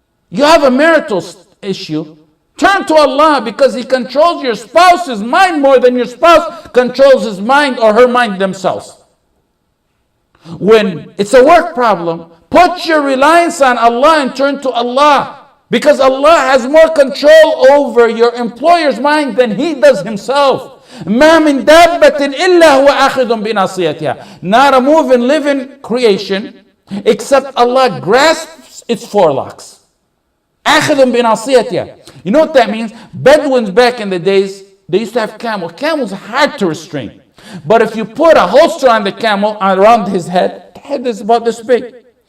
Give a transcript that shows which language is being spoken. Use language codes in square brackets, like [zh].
[en] You have a marital issue, turn to Allah, because He controls your spouse's mind more than your spouse controls his mind or her mind themselves. When it's a work problem, put your reliance on Allah and turn to Allah, because Allah has more control over your employer's mind than he does himself. [ar] ما من دابة إلا هو آخذ بناصيتها. [en] Not a moving, living creation except Allah grasps its forelocks. [ar] آخذ بناصيتها. [en] You know what that means? Bedouins back in the days, they used to have camels. Camels are hard to restrain. But if you put a holster on the camel around his head, the head is about this big.